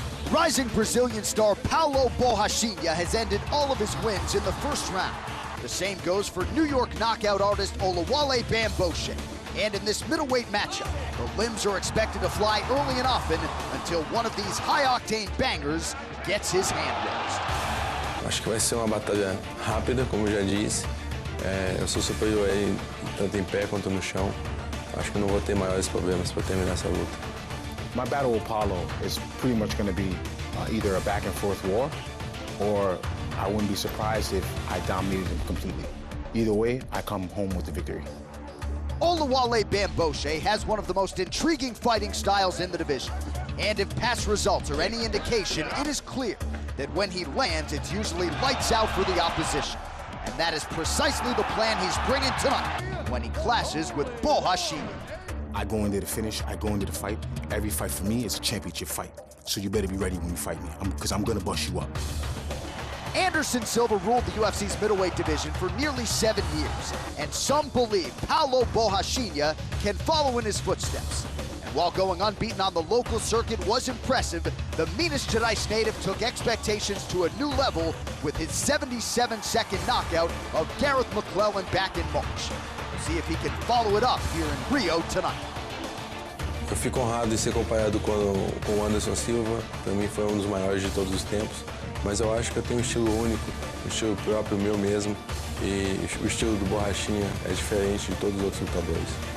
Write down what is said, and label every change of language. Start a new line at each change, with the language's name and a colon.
English: Rising Brazilian star Paulo Borrachinha has ended all of his wins in the first round. The same goes for New York knockout artist Oluwale Bamboshe. And in this middleweight matchup, the limbs are expected to fly early and often until one of these high-octane bangers gets his hand raised.
Portuguese: Acho que vai ser uma batalha rápida, como eu já disse. Eu sou superior a ele, tanto em pé quanto no chão. Acho que não vou ter maiores problemas para terminar essa luta.
English: My battle with Paulo is pretty much going to be either a back-and-forth war, or I wouldn't be surprised if I dominated him completely. Either way, I come home with the victory. Oluwale Bamboshe has one of the most intriguing fighting styles in the division. And if past results are any indication, it is clear that when he lands, it's usually lights out for the opposition. And that is precisely the plan he's bringing tonight when he clashes with Borrachinha. I go into the finish, I go into the fight. Every fight for me is a championship fight. So you better be ready when you fight me, because I'm gonna bust you up. Anderson Silva ruled the UFC's middleweight division for nearly 7 years, and some believe Paulo Borrachinha can follow in his footsteps. And while going unbeaten on the local circuit was impressive, the Minas Gerais native took expectations to a new level with his 77-second knockout of Gareth McClellan back in March. We'll see if he can follow it up here in Rio tonight.
Portuguese: Eu fico honrado de ser comparado com o Anderson Silva. Para mim foi dos maiores de todos os tempos. Mas eu acho que eu tenho um estilo único, um estilo próprio meu mesmo, e o estilo do Borrachinha é diferente de todos os outros lutadores.